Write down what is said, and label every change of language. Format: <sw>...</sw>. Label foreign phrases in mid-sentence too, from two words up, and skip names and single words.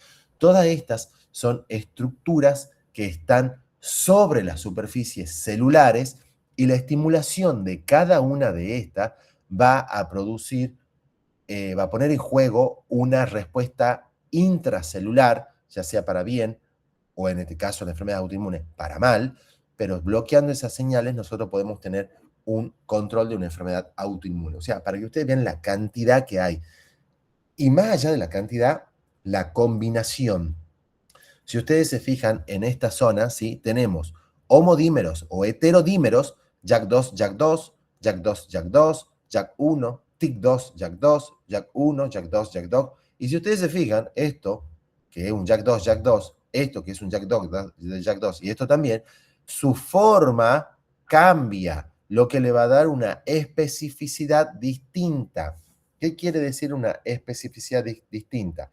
<es>Todas estas son estructuras que están sobre las superficies celulares y la estimulación de cada una de estas va a producir, va a poner en juego una respuesta intracelular, ya sea para bien o en este caso la enfermedad autoinmune para mal, pero bloqueando esas señales nosotros podemos tener un control de una enfermedad autoinmune. O sea, para que ustedes vean la cantidad que hay. Y más allá de la cantidad, la combinación. Si ustedes se fijan en esta zona, ¿sí? Tenemos homodímeros o heterodímeros, JAK2, JAK2, JAK2, JAK2, JAK1, TIC2, JAK2, JAK1, JAK2, JAK2. Y si ustedes se fijan, esto, que es un JAK2, JAK2, esto que es un JAK2, JAK2 y esto también, su forma cambia, lo que le va a dar una especificidad distinta. ¿Qué quiere decir una especificidad distinta?</es>